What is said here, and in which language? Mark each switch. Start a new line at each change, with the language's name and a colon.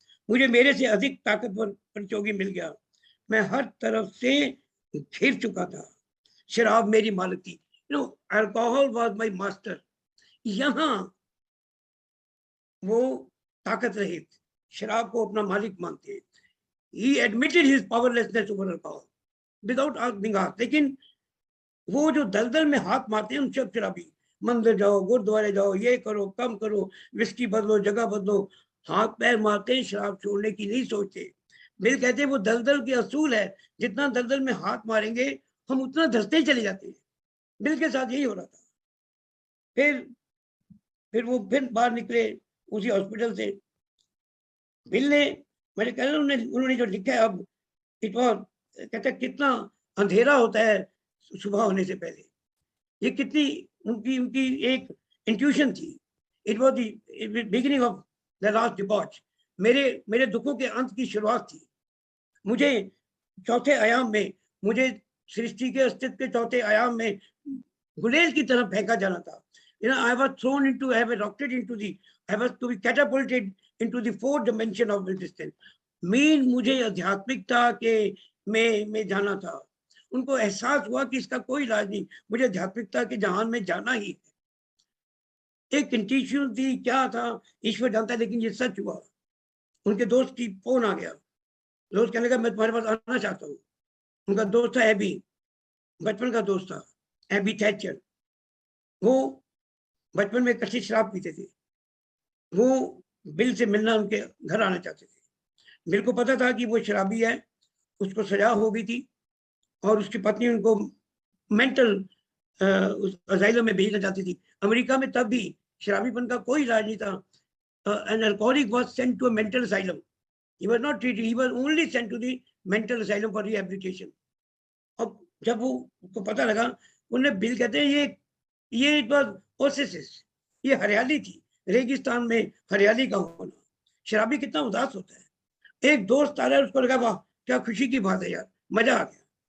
Hindi: मुझे मेरे से अधिक ताकतवर प्रतियोगी मिल गया। मैं हर तरफ से घिर चुका था। शराब मेरी मालिक थी।
English: Alcohol was my master.
Hindi: यहाँ वो ताकत रहित शराब को अपना मालिक मानते हैं।
English: He admitted his powerlessness over alcohol without asking us.
Hindi: लेकिन वो जो दलदल में हाथ मारते हैं उन सब शराबी, मंदिर जाओ, गुरुद्वारे जाओ, ये करो, कम करो, विस्की बदलो, जगह बदलो, हाथ पैर मारते हैं, शराब छोड़ने की नहीं सोचते। बिल कहते हैं वो दलदल के असूल है, जितना दलदल में हाथ मारेंगे हम उतना धंसते ही चले जाते हैं। बिल के साथ यही हो रहा था। फिर वो फिर बाहर निकले उसी हॉस्पिटल से। बिल ने, मैंने कहा उन्होंने जो लिखा है अब,
English: it was,
Hindi: कहते कितना अंधेरा होता है सुबह होने से पहले। ये कितनी उनकी उनकी एक इंट्यूशन थी।
English: It was the beginning of the last debauch.
Hindi: मेरे दुखों के अंत की शुरुआत थी। मुझे चौथे आयाम में, मुझे सृष्टि के अस्तित्व के चौथे आयाम में गुलेल की तरफ फेंका जाना था।
English: I was thrown into, I was rocked into the, I was to be catapulted into the fourth dimension of existence.
Hindi: Mean मुझे आध्यात्मिकता के में जाना था। उनको एहसास हुआ कि इसका कोई इलाज नहीं, मुझे आध्यात्मिकता के जहान में जाना ही है। एक इंट्यूशन थी, क्या था ईश्वर जानता है, लेकिन ये सच हुआ। उनके दोस्त की फोन आ गया। दोस्त कहने लगा मैं तुम्हारे पास आना चाहता हूँ। उनका दोस्त था एबी, बचपन का दोस्त था, एबी थैचर। वो बचपन में कच्ची शराब पीते थे। वो बिल से मिलना उनके घर आना चाहते थे। बिल को पता था कि वो शराबी है, उसको सजा हो गई थी और उसकी पत्नी उनको मेंटल अजाइलम में भेजना चाहती थी। अमेरिका में तब भी शराबीपन का कोई इलाज नहीं था।
English: An alcoholic was sent to a mental asylum. He was not treated, he was only sent to the mental asylum for rehabilitation.
Hindi: अब जब वो को पता लगा, उन्हें बिल कहते हैं ये
English: it was oasis,
Hindi: ये हरियाली थी, रेगिस्तान में हरियाली का होना। शराबी कितना उदास होता है। एक दोस्त आ रहा है, उसको लगा वाह क्या खुशी की बात है यार, मजा आ गया।